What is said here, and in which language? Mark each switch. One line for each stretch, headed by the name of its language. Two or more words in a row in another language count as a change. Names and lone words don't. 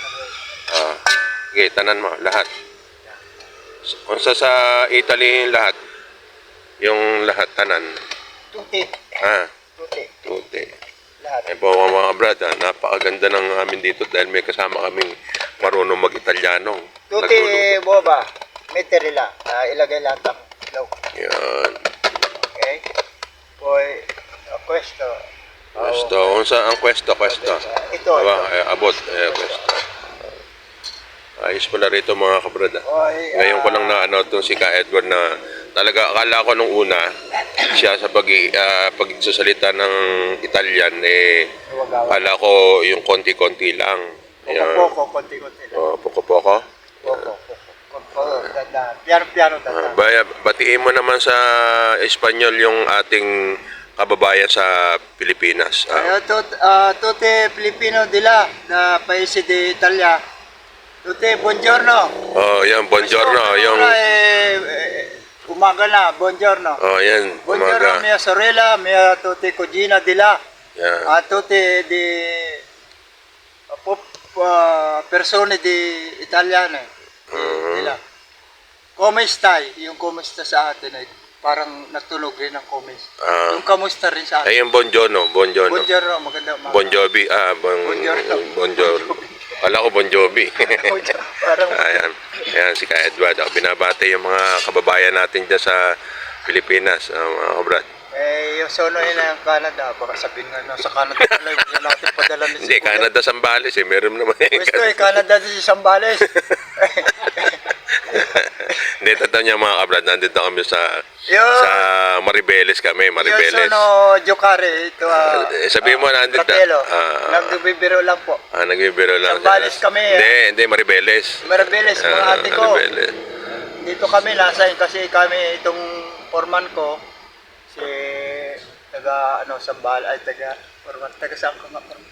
Filipino: sige, tanan mo, lahat. Kung sa Italy, lahat. Yung lahat, tanan.
Italian: Tuti.
Filipino: Ah,
Italian: Tuti. tuti.
Filipino: Lahat. Ayun po mga brad, napakaganda ng amin dito dahil may kasama kaming marunong mag-Italiano.
Italian: Tutti boba, metterila.
Filipino: Ilagay lahat ang loob. Yan.
Italian: Okay? Poi, questo. Questo.
Cebuano: Unsa ang
Italian: questo?
Filipino: Ito. Aba, abot. Questo. Ayos pala rito mga kabrad. Ngayon ko lang na itong si Ka Edward na talaga akala ko nung una siya sa pagsasalita ng Italian akala ko yung konti-konti lang. Poco, konti-konti lang.
Italian: Poco-poco. Poco. Dandan. Piano-piano dandan.
Filipino: Batiin mo naman sa Espanyol yung ating kababayan sa Pilipinas.
Italian: Tutti Filipino di là, da paese di Italia. Tutti, buongiorno.
Filipino: Yan, buongiorno. Yung, umaga na,
Italian: buongiorno.
Filipino: yan,
Italian: Buongiorno
Filipino: umaga.
Italian: mia sorella, mia tutti cugina di là.
Filipino: Yan.
Italian: Tutti di persone di italiane. Di là. Come stai?
Filipino: Yung kumusta sa atin ay parang natulog rin ang comments. Yung kamusta rin sa atin. Yung buongiorno.
Italian: Buongiorno,
Filipino: maganda umaga. Bon Jovi.
Italian: Buongiorno. Buongiorno.
Filipino: Kala ko Bon Jovi. Parang Ayan, si Ka Edward. Binabati yung mga kababayan natin dyan sa Pilipinas, mga kabrad. yung sono yun ng Canada, baka sabihin nga sa Canada pala yung natin padala ni Hindi, Canada Zambales meron naman.
Italian: Gusto Canada di Zambales.
Filipino: Hindi, totoo niya mga kabrad, nandito kami sa Maribeles kami, Yung Maribeles.
Italian: sono giocare ito.
Filipino: Sabihin mo nandito. Fratello, nagbibiro lang po. Nagbibiro lang. Zambales kami. Hindi, Maribeles. Maribeles, mga ate ko. Maribeles. Dito kami nasa kasi kami itong foreman ko si taga Sambal ay taga saan ko nga foreman?